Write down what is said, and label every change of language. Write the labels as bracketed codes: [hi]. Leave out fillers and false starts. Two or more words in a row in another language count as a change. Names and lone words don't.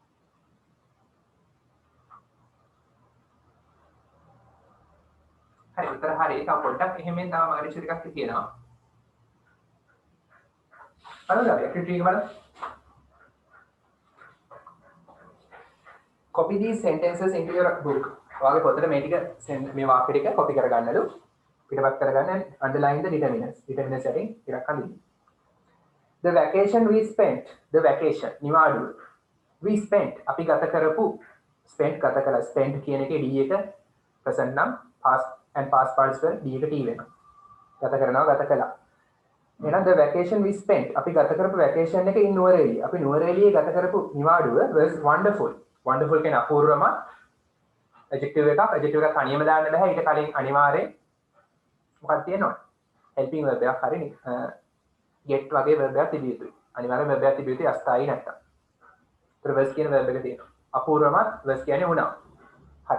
[si] හරි උත්තර හරියි. තව පොඩ්ඩක් එහෙමෙන් තව මාරිෂ ටිකක් තියෙනවා. බලන්න ඇක්ටිවිටි එක බලන්න. [en] copy these sentences into your book. [si] ඔයාගේ පොතේ මේ ටික මේ වාක්‍ය ටික copy කරගන්නලු. පිටපත් කරගන්න [en] and underline the determinants. determinants setting [si] ටිකක් අඳින්න. [en] The vacation we spent. The vacation නිවාඩුව. We spent [si] අපි ගත කරපු spent ගත කළා. [en] spent [si] කියන එකේ [en] d එක present නම් past and past participle d එක t වෙනවා. [si] ගත කරනවා ගත කළා. එහෙනම් [en] the vacation we spent [si] අපි ගත කරපු vacation එක in නුවරඑළිය. අපි නුවරඑළියේ ගත කරපු නිවාඩුව [en] was wonderful. [si] wonderful කියන අපූර්වම adjective එකක්. adjective එක තනියම දාන්න බෑ. ඊට කලින් අනිවාර්යෙන් මොකක්ද තියෙනවද? [en] helping verb [si] එකක් හරි get වගේ verb එකක් තිබිය යුතුයි. අනිවාර්යෙන් verb එකක් තිබිය යුතුයි අස්ථායි නැත්තම්. ඒතර was කියන verb එක තියෙනවා. අපූර්වමත් was කියන්නේ වුණා. හරි.